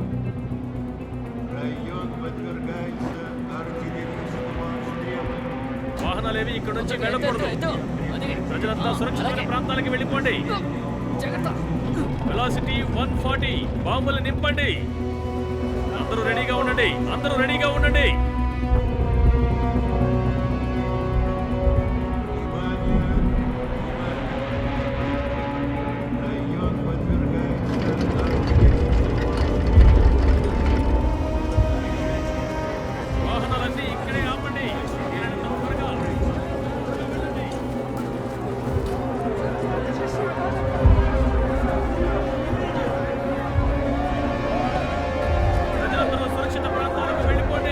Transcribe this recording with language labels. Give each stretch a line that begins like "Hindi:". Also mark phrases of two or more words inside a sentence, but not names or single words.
Russian: Район подвергается артиллерийскому обстрелу.
Telugu: వాహనాలేవి ఇక్కడ నుంచి వెళ్ళకూడదు. ప్రజలంతా సురక్షితమైన ప్రాంతాలకు వెళ్ళిపోండి. వెలాసిటీ 140. బాంబులు నింపండి. అందరూ రెడీగా ఉండండి. అందరూ రెడీగా ఉండండి.
Russian: Внимание! Внимание! Район подвергается артиллерийскому
Telugu: వాహనాలన్నీ ఇక్కడే ఆపండి. వీలైనంత త్వరగా. ప్రజలందరూ సురక్షిత ప్రాంతాలకు వెళ్ళిపోండి.